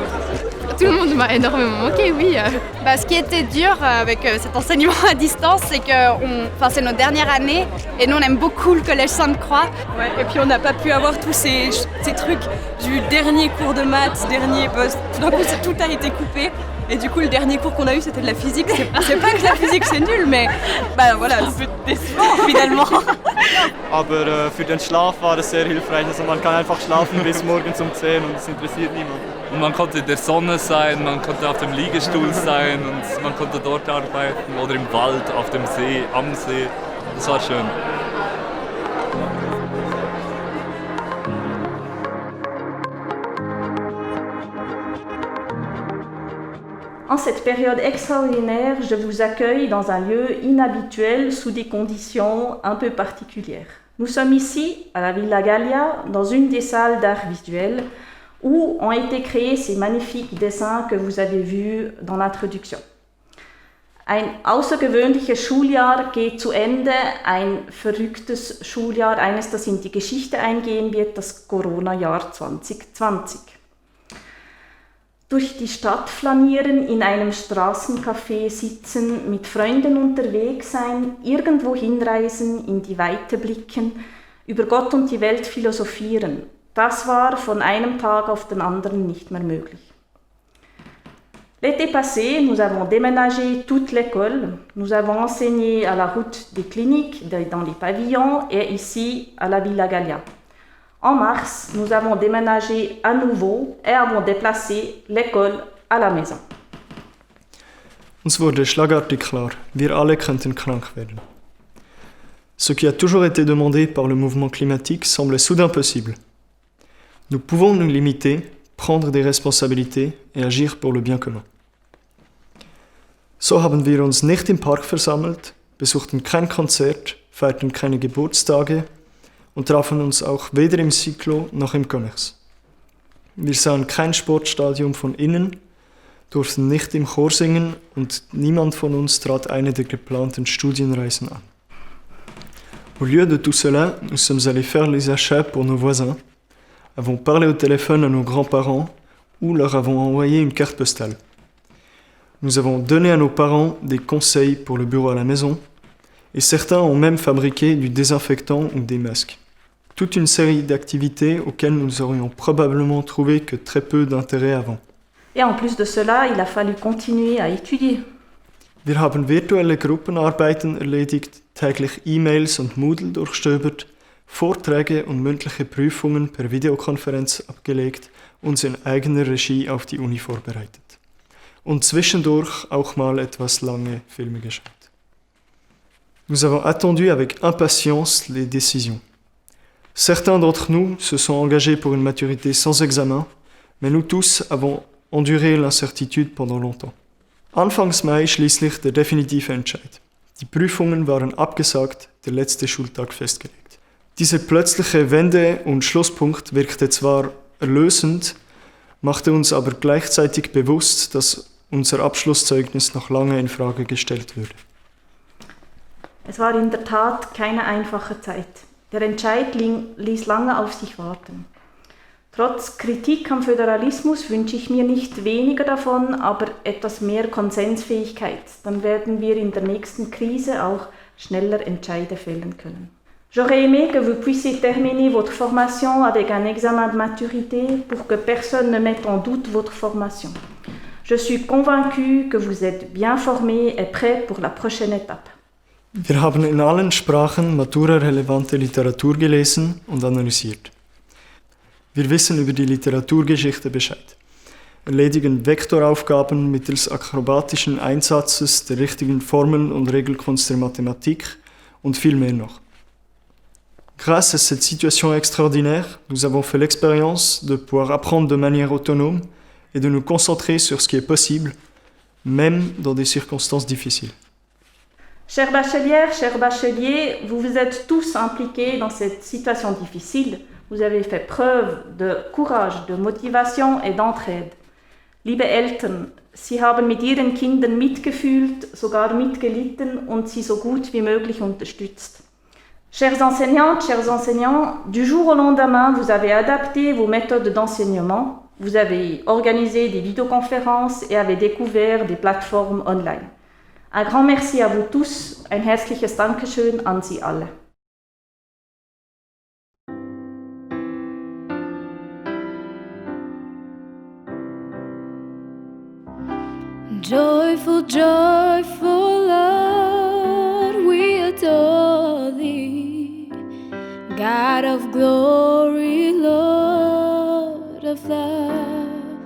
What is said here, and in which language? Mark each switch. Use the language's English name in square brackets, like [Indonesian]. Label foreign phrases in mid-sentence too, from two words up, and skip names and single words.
[French] Tout le monde m'a énormément manqué, oui. Ce qui était dur avec cet enseignement à distance, c'est que c'est notre dernière année et nous on aime beaucoup le collège Sainte-Croix. Ouais, et puis on n'a pas pu avoir tous ces trucs du dernier cours de maths, tout d'un coup tout a été coupé. Et du coup le dernier cours qu'on a eu c'était de la physique. C'est pas que la physique c'est nul, mais voilà, c'est un peu décevant finalement. [German] Aber für den Schlaf war das sehr hilfreich. Also man kann einfach schlafen bis morgens um 10 und es interessiert niemand. Und man konnte in der Sonne sein, man konnte auf dem Liegestuhl sein und man konnte dort arbeiten oder im Wald, auf dem See, am See. Das war schön. [French] En cette période extraordinaire, je vous accueille dans un lieu inhabituel sous des conditions un peu particulières. Nous sommes ici, à la Villa Gallia, dans une des salles d'art visuel où ont été créés ces magnifiques dessins que vous avez vus dans l'introduction. [German] Ein außergewöhnliches Schuljahr geht zu Ende, ein verrücktes Schuljahr, eines, das in die Geschichte eingehen wird, das Corona-Jahr 2020. Durch die Stadt flanieren, in einem Straßencafé sitzen, mit Freunden unterwegs sein, irgendwo hinreisen, in die Weite blicken, über Gott und die Welt philosophieren. Das war von einem Tag auf den anderen nicht mehr möglich. [French] L'été passé, nous avons déménagé toute l'école. Nous avons enseigné à la route des cliniques, dans les pavillons et ici à la Villa Gallia. En mars, nous avons déménagé à nouveau et avons déplacé l'école à la maison. [German] Uns wurde schlagartig klar, wir alle könnten krank werden. [French] Ce qui a toujours été demandé par le mouvement climatique semblait soudain possible. Nous pouvons nous limiter, prendre des responsabilités et agir pour le bien commun. [German] So haben wir uns nicht im Park versammelt, besuchten kein Konzert, feierten keine Geburtstage und trafen uns auch weder im Cyclo noch im Commerce. Wir sahen kein Sportstadion von innen, durften nicht im Chor singen und niemand von uns trat eine der geplanten Studienreisen an. [French] Au lieu de tout cela, nous sommes allés faire les achats pour nos voisins, avons parlé au téléphone à nos grands-parents ou leur avons envoyé une carte postale. Nous avons donné à nos parents des conseils pour le bureau à la maison et certains ont même fabriqué du désinfectant ou des masques. Toute une série d'activités auxquelles nous aurions probablement trouvé que très peu d'intérêt avant. Et en plus de cela, il a fallu continuer à étudier. [German] Wir haben virtuelle Gruppenarbeiten erledigt, täglich E-Mails und Moodle durchstöbert, Vorträge und mündliche Prüfungen per Videokonferenz abgelegt, uns in eigener Regie auf die Uni vorbereitet. Und zwischendurch auch mal etwas lange Filme geschaut. [French] Nous avons attendu avec impatience les décisions. Certains d'entre nous se sont engagés pour une maturité sans examen, mais nous tous avons enduré l'incertitude pendant longtemps. [German] Anfangs Mai schließlich der definitive Entscheid. Die Prüfungen waren abgesagt, der letzte Schultag festgelegt. Dieser plötzliche Wende- und Schlusspunkt wirkte zwar erlösend, machte uns aber gleichzeitig bewusst, dass unser Abschlusszeugnis noch lange in Frage gestellt würde. Es war in der Tat keine einfache Zeit. Der Entscheid ließ lange auf sich warten. Trotz Kritik am Föderalismus wünsche ich mir nicht weniger davon, aber etwas mehr Konsensfähigkeit. Dann werden wir in der nächsten Krise auch schneller Entscheide fällen können. [French] J'aurais aimé que vous puissiez terminer votre formation avec un examen de maturité pour que personne ne mette en doute votre formation. Je suis convaincue que vous êtes bien formés et prêts pour la prochaine étape. [German] Wir haben in allen Sprachen matura-relevante Literatur gelesen und analysiert. Wir wissen über die Literaturgeschichte Bescheid, erledigen Vektoraufgaben mittels akrobatischen Einsatzes der richtigen Formeln und Regelkunst der Mathematik und viel mehr noch. [French] Grâce à cette situation extraordinaire, nous avons fait l'expérience de pouvoir apprendre de manière autonome et de nous concentrer sur ce qui est possible, même dans des circonstances difficiles. Chères bachelières, chers bacheliers, vous vous êtes tous impliqués dans cette situation difficile. Vous avez fait preuve de Courage, de Motivation et d'Entraide. [German] Liebe Eltern, Sie haben mit Ihren Kindern mitgefühlt, sogar mitgelitten und sie so gut wie möglich unterstützt. [French] Chères enseignantes, chers enseignants, du jour au lendemain, vous avez adapté vos méthodes d'enseignement, vous avez organisé des vidéoconférences et avez découvert des plateformes online. Un grand merci à vous tous, [German] ein herzliches Dankeschön an Sie alle. [English] Joyful, joyful Lord, we adore Thee, God of glory, Lord of love.